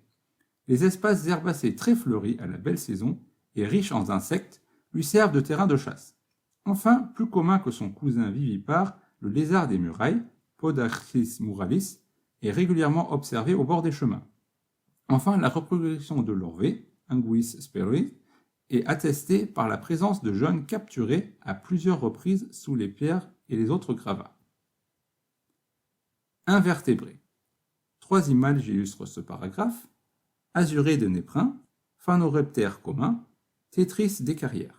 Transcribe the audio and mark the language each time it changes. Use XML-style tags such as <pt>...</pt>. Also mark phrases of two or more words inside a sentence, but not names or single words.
<fr>Les espaces herbacés très fleuris à la belle saison et riches en insectes lui servent de terrain de chasse. Enfin, plus commun que son cousin vivipare, le lézard des murailles, Podarchis muralis, est régulièrement observé au bord des chemins. Enfin, la reproduction de l'orvé, Anguis sperui, est attestée par la présence de jeunes capturés à plusieurs reprises sous les pierres et les autres gravats. Invertébrés. 3 images illustrent ce paragraphe. Azuré de Néprin, Phanoreptère commun, Tétris des carrières.</fr>